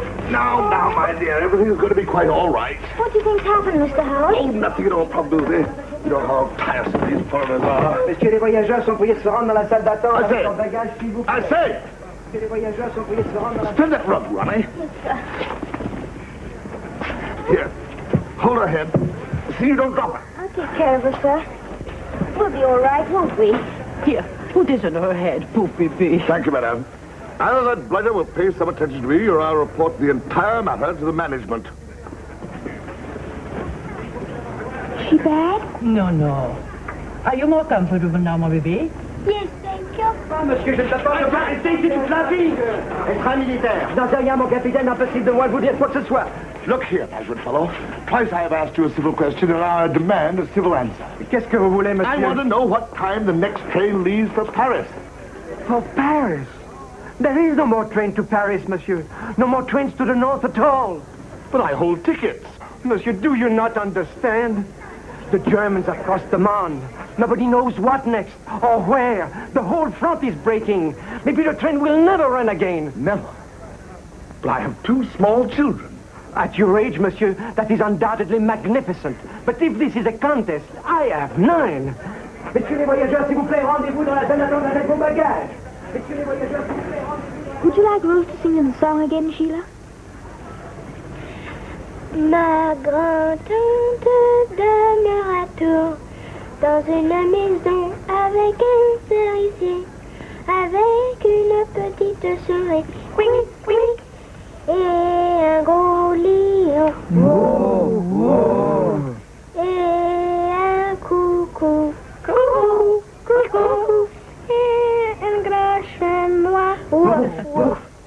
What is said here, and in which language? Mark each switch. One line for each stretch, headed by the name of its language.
English: Now, my dear, everything's going to be quite all right. What do you think's happened, Mr. Howard? Oh, nothing at all, probably. You know how tiresome these foreigners are.
French: Messieurs les voyageurs sont priés de se rendre dans la salle d'attente
English: I
French: avec
English: say.
French: leurs bagages, s'il vous plaît.
English: I say,
French: Messieurs les voyageurs sont priés de se rendre dans la
English: spin that rug, Ronnie. Here, hold her head. See you don't drop her. I'll take care of her, sir. We'll be all right, won't we? Here, put this on her head, poor baby. Thank you, madam. Either that blighter will pay some attention to me, or I'll report the entire matter to the management. Is she bad? No. Are you more comfortable now, my baby? Yes, thank you.
French: Monsieur, je ne peux pas rester ici toute la vie. Être un militaire. J'en sais rien, mon capitaine, impossible de moi de vous dire quoi que ce soit.
English: Look here, my good fellow. Twice I have asked you a civil question, and now I demand a civil answer.
French: Qu'est-ce que vous voulez, monsieur?
English: I want to know what time the next train leaves for Paris. For Paris? There is no more train to Paris, monsieur. No more trains to the north at all. But I hold tickets. Monsieur, do you not understand? The Germans have crossed the Marne. Nobody knows what next or where. The whole front is breaking. Maybe the train will never run again. Never. But I have two small children. At your age, monsieur, that is undoubtedly magnificent. But if this is a contest, I have 9.
French: Messieurs les voyageurs, s'il vous plaît, rendez-vous dans la salle d'attente avec vos bagages. Messieurs les voyageurs, s'il vous plaît, rendez-vous.
English: Would you like Rose to sing the song again, Sheila?
French: Ma grand-tante demeure à Tours, dans une maison avec un cerisier, avec une petite souris, quink, quink, et un gros lion, et un coucou, coucou, coucou, et un grand chamois, wouf, wouf.